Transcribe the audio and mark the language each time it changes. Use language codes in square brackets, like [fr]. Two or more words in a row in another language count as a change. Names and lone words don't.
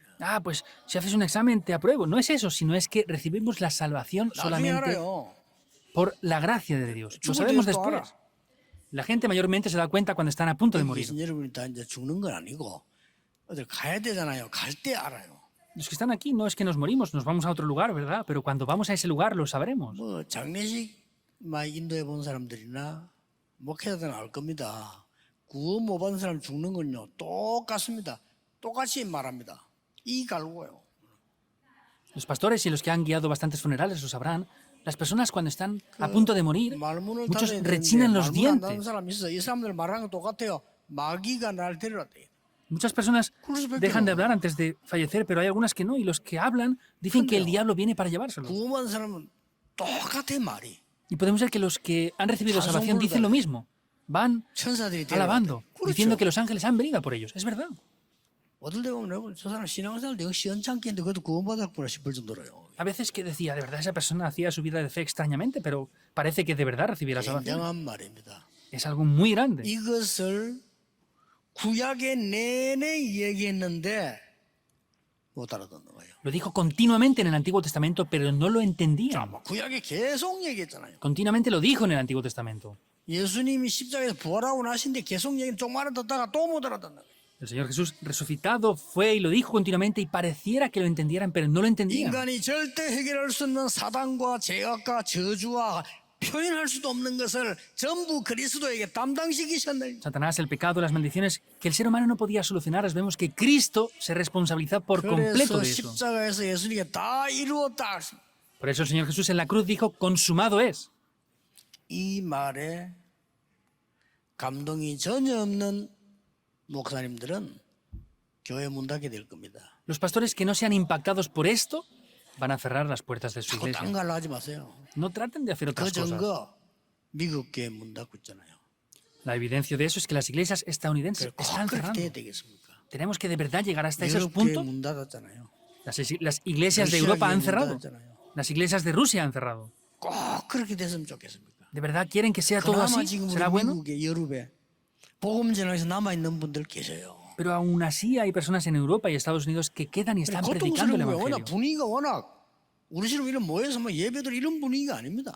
[es] Ah, pues si haces un examen te apruebo. No es eso, sino es que recibimos la salvación [ko] 나중에 [es] solamente [ko] 알아요. [es] por la gracia de Dios. Lo [ko] 죽을 [es] sabemos [ko] 때도 [es] después. [ko] 알아. [es] La gente mayormente se da cuenta cuando están a punto de morir. [ko] 계신 여러분이 다 이제 죽는 건 아니고 어딜 가야 되잖아요. 갈 때 알아요. [es] Los que están aquí no es que nos morimos, nos vamos a otro lugar, ¿verdad? Pero cuando vamos a ese lugar lo sabremos. [ko] 뭐 장례식 막 인도해 본 사람들이나 목회자들은 알 겁니다. 구원 못 받은 사람 죽는 건요 똑같습니다. 똑같이 말합니다. 이 갈고요. [es] Los pastores y los que han guiado bastantes funerales lo sabrán. Las personas cuando están a punto de morir, [ko] 말문을 [es] muchos [ko] 닫아야 [es] rechinan [ko] 되는데 [es] los [ko] 말문 안 닫는 [es] dientes. [ko] 사람이 있어. 이 사람들 말하는 거 똑같아요. 마귀가 날 데려왔대. [es] Muchas personas dejan de hablar antes de fallecer, pero hay algunas que no. Y los que hablan dicen que el diablo viene para llevárselos. [ko] 구원 받은 사람은 똑같아 말이. [es] Y podemos ver que los que han recibido salvación dicen lo mismo. Van [ko] 천사들이 [es] alabando, [ko] 데려왔대. [es] diciendo [ko] 그렇죠. [es] que los ángeles han venido a por ellos. Es verdad. [ko] 어떨 때 보면 저 사람 신앙생활 내가 시원찮게 했는데 그래도 구원 받았구나 싶을 정도로요. [es] A veces que decía, de verdad esa persona hacía su vida de fe extrañamente, pero parece que de verdad recibía la salvación. [ko] 굉장한 말입니다. [es] Es algo muy grande. [ko] 이것을 구약의 내내 얘기했는데 못 알아듣는 거예요. [es] Lo dijo continuamente en el Antiguo Testamento, pero no lo [ko] 자, [es] entendían. [ko] 뭐 구약에 계속 얘기했잖아요. [es] Continuamente lo dijo en el Antiguo Testamento. [ko] 예수님이 십자가에서 부활하고 나신데 계속 얘기는 조금 알아듣다가 또 못 알아듣는 거예요. [es] El Señor Jesús resucitado fue y lo dijo continuamente y pareciera que lo entendieran, pero no lo entendían. [ko] 인간이 절대 해결할 수 없는 사단과 죄악과 저주와 표현할 수도 없는 것을 전부 그리스도에게 담당시키셨네. [es] Satanás, el pecado, las maldiciones que el ser humano no podía solucionar, vemos que Cristo se responsabiliza por completo [ko] 그래서 [es] de eso. [ko] 십자가에서 예수님께 다 이루었다. [es] Por eso el Señor Jesús en la cruz dijo, consumado es. [ko] 이 말에 감동이 전혀 없는 목사님들은 교회 문 닫게 될 겁니다. [es] Los pastores que no sean impactados por esto van a cerrar las puertas de su [ko] 자꾸 [es] iglesia. [ko] 딴 걸로 하지 마세요. [es] No traten de hacer [ko] 그 [es] otras cosas. [ko] 증거 미국 교회 문 닫고 있잖아요. [es] La evidencia de eso es que las iglesias estadounidenses [ko] 꼭 [es] están [ko] 그렇게 돼야 [es] cerrando. [ko] 되겠습니까? [es] Tenemos que de verdad llegar hasta esos [ko] 유럽 교회 [es] puntos. [ko] 문 닫았잖아요. [es] Las iglesias de [ko] 러시아 [es] Europa [ko] 교회 [es] han [ko] 문 [es] cerrado. [ko] 닫았잖아요. [es] Las iglesias de Rusia han cerrado. [ko] 꼭 그렇게 됐으면 좋겠습니까? [es] ¿De verdad quieren que sea todo [ko] 그나마 [es] así? [ko] 지금 [es] ¿Será [ko] 우리 [es] bueno? [ko] 미국에 유럽에 복음 전하에서 남아 있는 분들 계세요. [es] Pero aún así hay personas en Europa y Estados Unidos que quedan y están predicando el [ko] 고통스러운 거예요. 워낙 [es] Evangelio. [ko] 분위기가 워낙 우리처럼 이런 모여서 뭐 예배들 이런 분위기가 아닙니다.